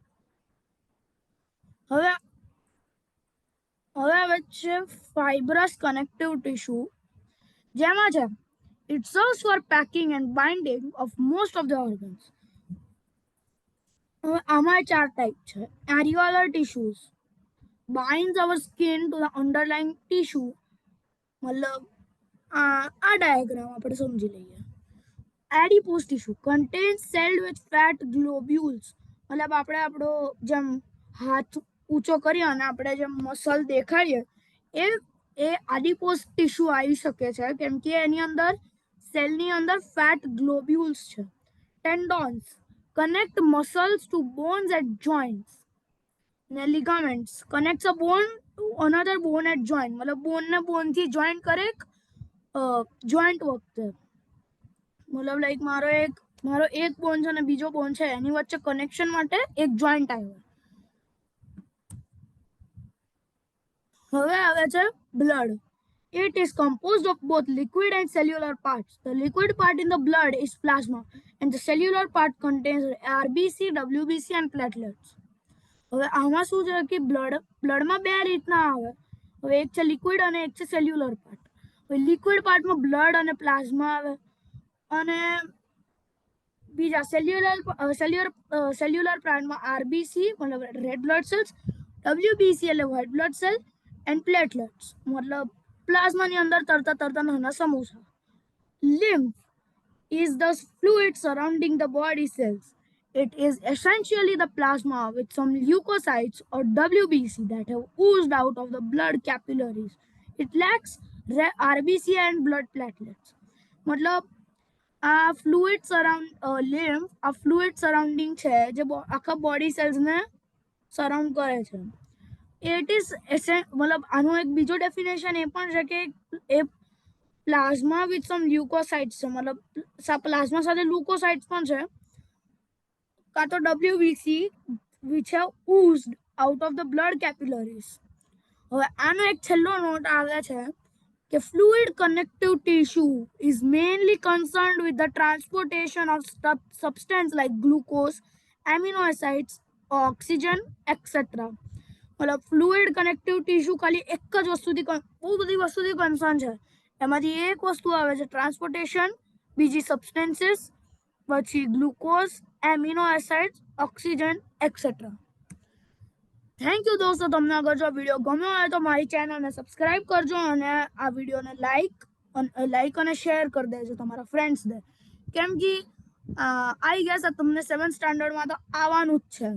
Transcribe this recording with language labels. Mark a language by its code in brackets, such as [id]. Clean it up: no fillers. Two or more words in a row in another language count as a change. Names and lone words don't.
[gu] હવે આવે છે [en] fibrous connective tissue, [gu] જેમાં છે [en] it serves for packing and binding of most of the organs. [gu] હવે આમાં 4 ટાઈપ છે. [en] areolar tissues binds our skin to the underlying tissue. [gu] मतलब આ ડાયાગ્રામ આપણે સમજી લઈએ. [en] Adipose tissue contains celled with fat globules. [gu] मतलब આપણે આપણો જેમ હાથ ઊંચો કરીએ અને આપણે જેમ મસલ દેખાડીએ એ [en] adipose tissue [gu] આવી શકે છે, કેમ કે એની અંદર સેલની અંદર [en] fat globules [gu] છે. [en] ટેન્ડોન્સ connect muscles to bones at joints. Ligaments connects a bone to another bone at joint. [gu] મતલબ બોન ને બોન થી joint કરે joint વખતે. मतलब लाइक મારો એક બોન છે અને બીજો બોન છે, એની વચ્ચે કનેક્શન માટે એક જોઈન્ટ આવ્યો. હવે આવે છે blood. [en] It is composed of both liquid and cellular parts. The liquid part in the blood is plasma, and the cellular part contains RBC, WBC, and platelets. [gu] હવે આમાં શું છે કે બ્લડમાં બે રીતના આવે. હવે એક છે લિક્વિડ અને એક છે [en] cellular part. [gu] હવે [en] liquid partમાં [gu] બ્લડ અને પ્લાઝમા આવે, અને બીજા [en] cellular partમાં [gu] આરબીસી मतलब [en] red blood cells [gu] WBC એટલે [en] white blood cell and platelets [gu] મતલબ પ્લાઝમાની અંદર તરતા તરતા નાના સમોસા. [en] Lymph is the fluid surrounding the body cells. It is essentially the plasma with some leukocytes or WBC that have oozed out of the blood capillaries. It lacks RBC and blood platelets. [gu] मतलब આ [en] fluid lymph [gu] આ [en] fluid surrounding [gu] છે જે આખા [en] body cellsને surround [gu] કરે છે. [en] it is [gu] મતલબ આનો એક બીજો ડેફિનેશન એ પણ છે કે એ [en] plasma with some leukocytes [gu] છે મતલબ પ્લાઝમા સાથે લ્યુકોસાઇટ્સ પણ છે કાં તો [en] WBC which have oozed out of the blood capillaries. [gu] હવે આનો એક છેલ્લો નોટ આવે છે કે [en] fluid connective tissue is mainly concerned with the transportation of substance like glucose, amino acids, oxygen, etc. [gu] मतलब [en] fluid connective tissue [gu] ખાલી એક જ વસ્તુથી બહુ બધી વસ્તુથી કન્સર્ન છે. એમાંથી એક વસ્તુ આવે છે ટ્રાન્સપોર્ટેશન, બીજી સબસ્ટેન્સીસ, પછી ગ્લુકોઝ, [en] amino acids, [gu] ઓક્સિજન એક્સેટ્રા. [en] thank you દોસ્તો. [gu] તમને અગર જો વિડીયો ગમ્યો હોય તો મારી ચેનલને સબસ્ક્રાઇબ કરજો અને આ વિડીયોને લાઈક અને શેર કરી દેજો તમારા ફ્રેન્ડ્સને, કેમ કે [en] I guess [gu] આ તમને 7th સ્ટાન્ડર્ડમાં તો આવવાનું જ છે.